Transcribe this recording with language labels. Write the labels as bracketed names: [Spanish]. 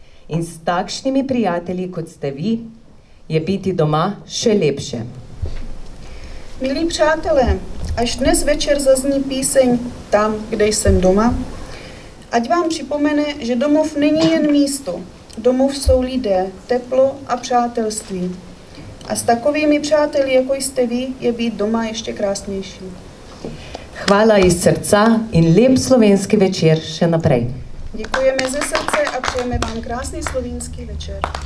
[Slovenian] In s takšnimi prijatelji, kot ste vi, je biti doma še lepše. [Czech] Milí přátelé, až dnes večer zazní píseň Tam, kde jsem doma, ať vám připomene, že domov není jen místo. Domov jsou lidé, teplo a přátelství. A s takovými přáteli, jako jste vy, je být doma ještě krásnější. [Slovenian] Hvala iz srca in lep slovenski večer še naprej. [Czech] Děkujeme ze srdce a přejeme vám krásný slovinský večer.